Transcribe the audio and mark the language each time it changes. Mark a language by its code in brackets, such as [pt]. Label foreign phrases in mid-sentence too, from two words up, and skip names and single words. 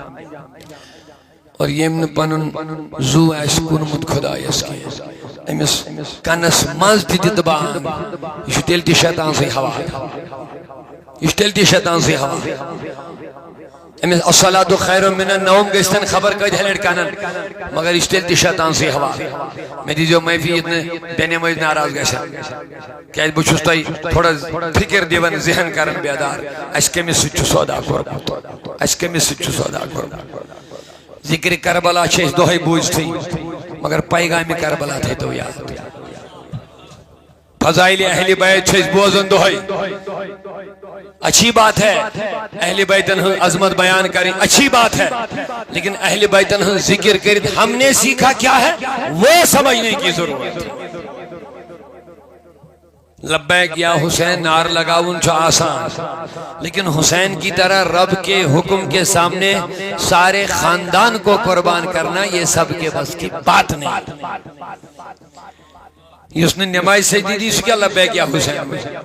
[ks] اور ییٚمۍ نہٕ پنُن زوٗ آسہِ کوٚرمُت خۄدایس کینٛہہ أمِس کنس منٛز تہِ دِتہٕ بان یہِ چھُ تیٚلہِ تہِ شیطان سٕے حوالہٕ یہ تیٚلہِ تہِ شیطان سٕے حوالہٕ أمِس [ar] الصلاۃ خیر من النوم [ks] گٔژھتن خبر کۭتہِ لٹہِ کنن مگر یہ چھُ تیٚلہِ تہِ شیطان سٕے حوالہٕ مےٚ دیٖزیو معٲفی ییٚتہِ نہٕ بے نمٲزۍ ناراض گژھن کیٛازِ بہٕ چھُس تۄہہِ تھوڑا فکر دِوان ذہن کران بیدار اَسہِ کٔمِس سۭتۍ چھُ سودا کوٚرمُت اَسہِ کٔمِس سۭتۍ چھُ سودا کوٚرمُت ذکرِ کربلا چھِ أسۍ دۄہے بوٗزتھٕے مگر پیغامِ کربلا تھٲیتو یاد فضائل اہل بیت چھِ أسۍ بوزان دۄہے [ur] اچھی بات ہے اہل بیتن ہن عظمت بیان کریں اچھی بات ہے لیکن اہل بیتن ہن ذکر کریں ہم نے سیکھا کیا ہے وہ سمجھنے کی ضرورت ہے [ar] لبیک یا حسین [ks] نار لگاؤن چھو آسان، [ur] لیکن حسین کی طرح رب کے حکم کے سامنے سارے خاندان کو قربان کرنا یہ سب کے بس کی بات نہیں. اس نے نماز سجدی دی، اس کیا [ar] لبیک یا حسین؟